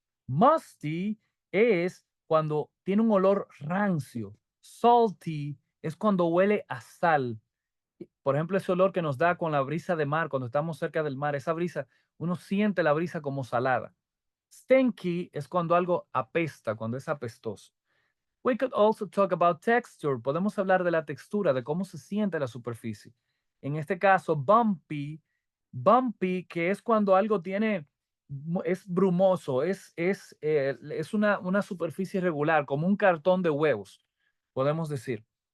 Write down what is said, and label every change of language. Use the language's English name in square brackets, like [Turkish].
[Spanish] Musty es cuando tiene un olor rancio. Salty es cuando huele a sal. Por ejemplo, ese olor que nos da con la brisa de mar, cuando estamos cerca del mar, esa brisa, uno siente la brisa como salada. Stinky es cuando algo apesta, cuando es apestoso. [English] We could also talk about texture. [Spanish] Podemos hablar de la textura, de cómo se siente la superficie. En este caso, bumpy, que es cuando algo tiene, es brumoso, es una superficie irregular, como un cartón de huevos, podemos decir.